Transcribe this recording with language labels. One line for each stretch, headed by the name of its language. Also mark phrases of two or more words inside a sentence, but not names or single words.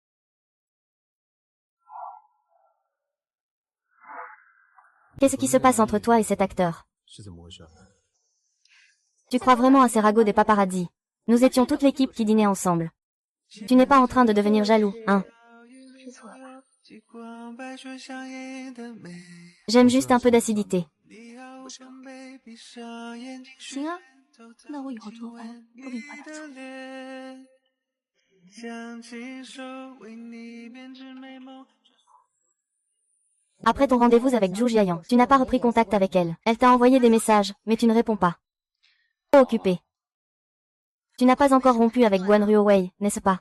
French: Qu'est-ce qui se passe entre toi et cet acteur? Tu crois vraiment à ces ragots des paparazzis? Nous étions toute l'équipe qui dînait ensemble. Tu n'es pas en train de devenir jaloux, hein? J'aime juste un peu d'acidité.
Chinese: 行啊，那我以后做饭多给你花点钱。
French: Après ton rendez-vous avec Zhu Jiayan, tu n'as pas repris contact avec elle. Elle t'a envoyé des messages, mais tu ne réponds pas. Occupé. Tu n'as pas encore rompu avec Guan Ruowei, n'est-ce pas?